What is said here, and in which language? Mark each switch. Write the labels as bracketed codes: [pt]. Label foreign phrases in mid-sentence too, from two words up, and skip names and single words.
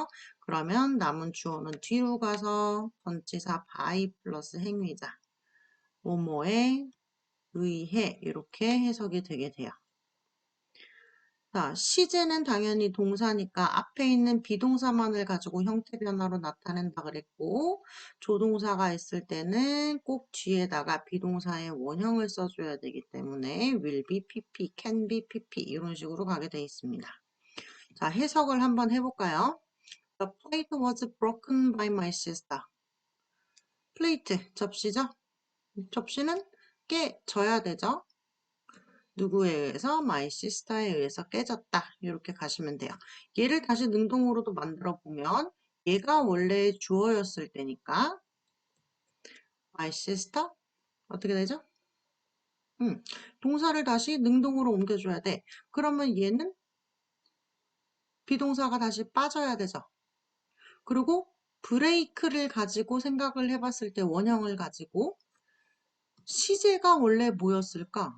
[ko] 그러면 남은 주어는 뒤로 가서 전치사 by 플러스 행위자, 뭐뭐에 의해 이렇게 해석이 되게 돼요. 자, 시제는 당연히 동사니까 앞에 있는 비동사만을 가지고 형태 변화로 나타낸다 그랬고, 조동사가 있을 때는 꼭 뒤에다가 비동사의 원형을 써줘야 되기 때문에 [en] will be pp, can be pp [ko] 이런 식으로 가게 돼 있습니다. 자, 해석을 한번 해볼까요? [en] The plate was broken by my sister. [ko] 플레이트, 접시죠? 접시는 깨져야 되죠? 누구에 의해서? [en] my sister [ko] 에 의해서 깨졌다. 이렇게 가시면 돼요. 얘를 다시 능동으로도 만들어 보면 얘가 원래 주어였을 때니까 [en] my sister [ko] 어떻게 되죠? 동사를 다시 능동으로 옮겨줘야 돼. 그러면 얘는 비동사가 다시 빠져야 되죠. 그리고 브레이크를 가지고 생각을 해봤을 때 원형을 가지고 시제가 원래 뭐였을까?